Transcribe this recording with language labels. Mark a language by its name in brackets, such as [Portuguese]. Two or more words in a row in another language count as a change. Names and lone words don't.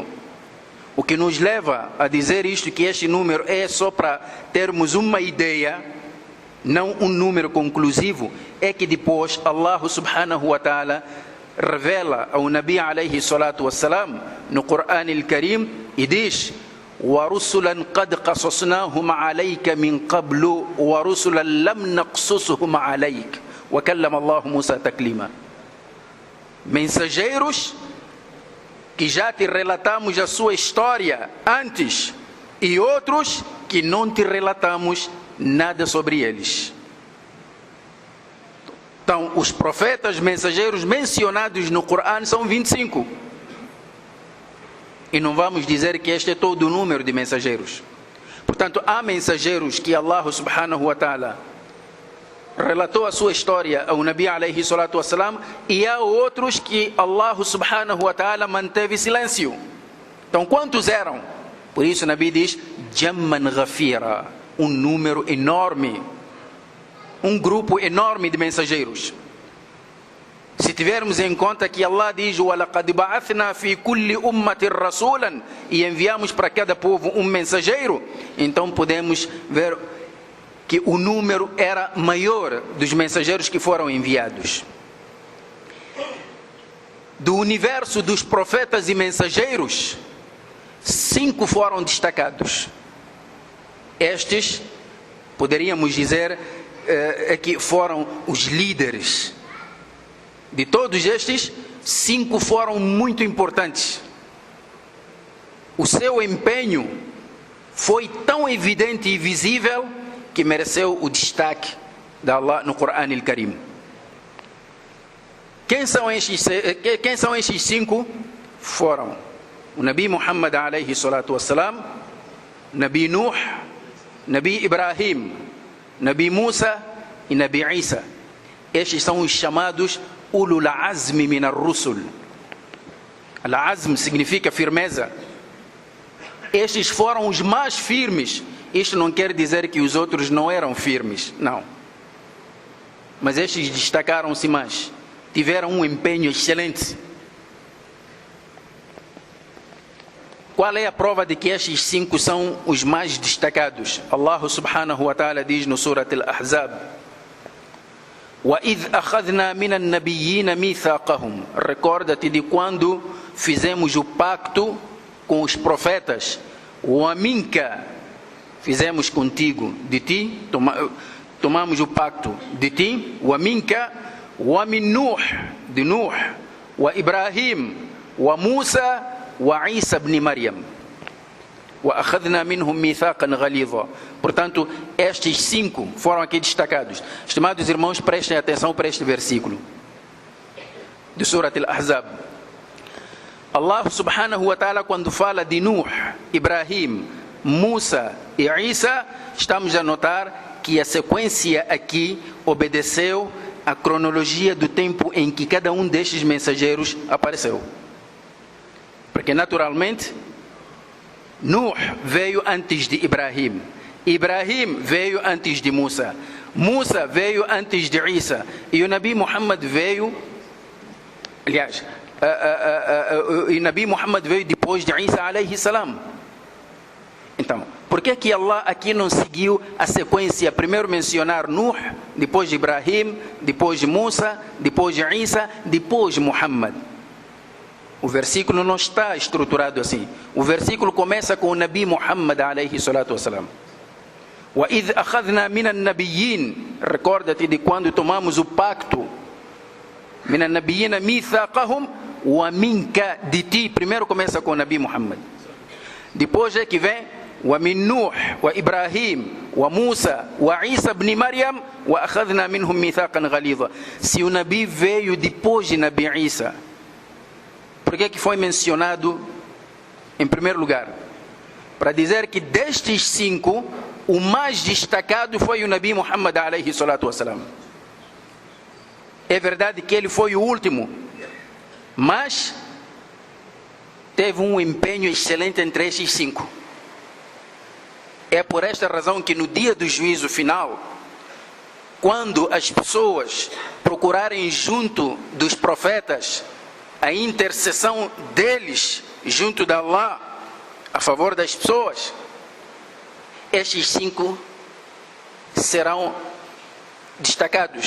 [Portuguese] O que nos leva a dizer isto, que este número é só para termos uma ideia, não um número conclusivo, é que depois [Arabic] الله سبحانه وتعالى [Portuguese] revela ao Nabi [Arabic] عليه الصلاة والسلام [Portuguese] no Coran al-Karim e diz, [Arabic] وَرُسُلًا قَدْ قَصَصْنَاهُمْ عَلَيْكَ مِنْ قَبْلُ وَرُسُلًا لَمْ نَقْصُصْهُمْ عَلَيْكَ وَكَلَّمَ اللَّهُ مُوسَى تَكْلِيمًا. [Portuguese] Mensageiros que já te relatamos a sua história antes, e outros que não te relatamos nada sobre eles. Então, os profetas mensageiros mencionados no Coran são 25. E não vamos dizer que este é todo o número de mensageiros. Portanto, há mensageiros que [Arabic] الله سبحانه وتعالى [Portuguese] relatou a sua história ao Nabi [Arabic] عليه الصلاة والسلام, [Portuguese] e há outros que [Arabic] الله سبحانه وتعالى [Portuguese] manteve silêncio. Então, quantos eram? Por isso o Nabi diz, [Arabic] جمًّا غفيرًا, [Portuguese] um número enorme, um grupo enorme de mensageiros. Se tivermos em conta que Allah diz, [Arabic] وَلَقَدْ بَعَثْنَا فِي كُلِّ أُمَّةٍ رَسُولًا, [Portuguese] e enviamos para cada povo um mensageiro, então podemos ver que o número era maior dos mensageiros que foram enviados. Do universo dos profetas e mensageiros, 5 foram destacados. Estes, poderíamos dizer, que foram os líderes. De todos estes, 5 foram muito importantes. O seu empenho foi tão evidente e visível que mereceu o destaque de Allah no Coran al-Karim. Quem são estes 5? Foram o Nabi Muhammad [Arabic] عليه الصلاة والسلام, [Portuguese] Nabi Nuh, Nabi Ibrahim, Nabi Musa e Nabi Isa. Estes são os chamados [Arabic] أولو العزم من الرسل. [Portuguese] Al-Azm significa firmeza. Estes foram os mais firmes. Isto não quer dizer que os outros não eram firmes, não. Mas estes destacaram-se mais. Tiveram um empenho excelente. Qual é a prova de que estes 5 são os mais destacados? [Arabic] الله سبحانه وتعالى [Portuguese] diz no Surat Al-Ahzab, [Arabic] وَإِذْ أَخَذْنَا مِنَ النَّبِيِّينَ مِيثَاقَهُمْ. [Portuguese] Recorda-te de quando fizemos o pacto com os profetas. وَمِنْكَ, fizemos contigo, de ti, tomamos o pacto de ti. [Arabic] وَمِنْكَ وَمِنْ نُوحٍ, de Nuh, وَإِبْرَاهِيمَ, وَمُوسَى, وَعِيسَى بْنِ مَرْيَمَ. وَأَخَذْنَا مِنْهُمْ مِيثَاقًا غَلِيظًا. [Portuguese] Portanto, estes 5 foram aqui destacados. Estimados irmãos, prestem atenção para este versículo de Surat Al-Ahzab. [Arabic] الله سبحانه وتعالى, [Portuguese] quando fala de Nuh, Ibrahim, Musa e Isa, estamos a notar que a sequência aqui obedeceu a cronologia do tempo em que cada um destes mensageiros apareceu. Porque naturalmente, Nuh veio antes de Ibrahim. Ibrahim veio antes de Musa. Musa veio antes de Isa. E o Nabi Muhammad veio... Aliás, o Nabi Muhammad veio depois de Isa [Arabic] عليه السلام. [Portuguese] Então, por que Allah aqui não seguiu a sequência? Primeiro mencionar Nuh, depois de Ibrahim, depois de Musa, depois de Isa, depois de Muhammad. O versículo não está estruturado assim. O versículo começa com o Nabi Muhammad [Arabic] عليه الصلاة والسلام. وَإِذْ أَخَذْنَا مِنَ النَّبِيِّينَ. [Portuguese] Recorda-te de quando tomamos o pacto. [Arabic] مِنَ النَّبِيِّينَ مِيثَاقَهُمْ وَمِنْكَ. [Portuguese] De ti. Primeiro começa com o Nabi Muhammad. Depois é que vem [Arabic] وَمِنْ نُوحٍ وَإِبْرَاهِيمٍ وَمُوسَى وَعِيسَى بْنِ مَرْيَمٍ وَأَخَذْنَا مِنْهُمْ مِيثَاقًا غَلِيظًا. [Portuguese] Se o Nabi veio depois de Nabi Isa, por que foi mencionado em primeiro lugar? Para dizer que destes 5, o mais destacado foi o Nabi Muhammad [Arabic] عليه الصلاة والسلام. [Portuguese] É verdade que ele foi o último, mas teve um empenho excelente entre estes 5. É por esta razão que no dia do juízo final, quando as pessoas procurarem junto dos profetas a intercessão deles junto de Allah a favor das pessoas, estes 5 serão destacados.